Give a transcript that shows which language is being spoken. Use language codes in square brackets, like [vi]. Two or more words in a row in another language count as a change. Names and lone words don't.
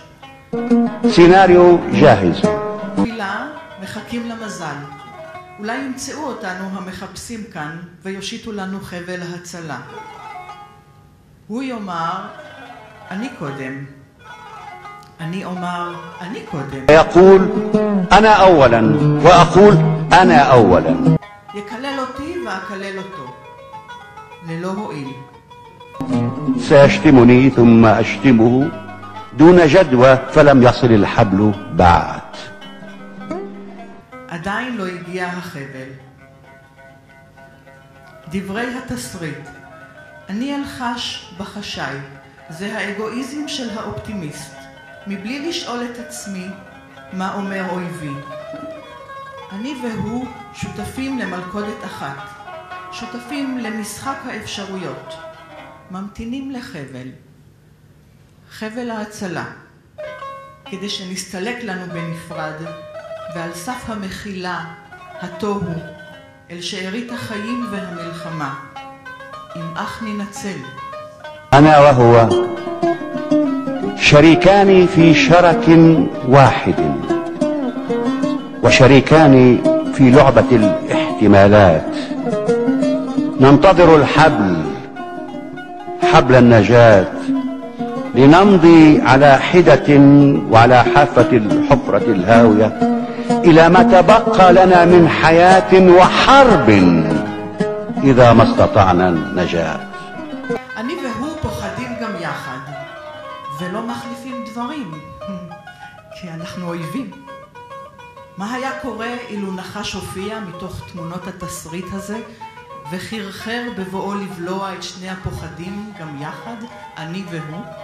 [ar] سيناريو جاهز. [he] תפילה, מחכים למזל. אולי ימצאו אותנו המחפשים כאן ויושיטו לנו חבל הצלה. הוא יאמר, אני קודם. אני אומר, אני קודם. [ar] يقول أنا أولا وأقول أنا أولا. [he] יקלל אותי ואקלל אותו. ללא הועיל. [ar] سيشتمني ثم أشتمه دون جدوى فلم يصل الحبل بعد. [he] עדיין לא הגיע החבל. דברי התסריט. אני אלחש בחשאי. זה האגואיזם של האופטימיסט. מבלי לשאול את עצמי מה אומר אויבי. אני והוא שותפים למלכודת אחת. שותפים למשחק האפשרויות. ממתינים לחבל. חבל ההצלה. כדי שנסתלק לנו בנפרד. ועל סף המחילה, התוהו, אל שארית החיים והמלחמה. אם אך ננצל. [ar] أنا وهو شريكان في شرك واحد وشريكان في لعبة الاحتمالات. ننتظر الحبل، حبل النجاة، لنمضي على حدة وعلى حافة الحفرة الهاوية إلى ما تبقى لنا من حياة وحرب إذا ما استطعنا النجاة. [he] אני והוא פוחדים גם יחד, ולא מחליפים דברים, כי אנחנו אויבים. מה היה קורה אילו נחש הופיע מתוך תמונות התסריט הזה, וחרחר בבואו לבלוע את שני הפוחדים גם יחד, אני והוא?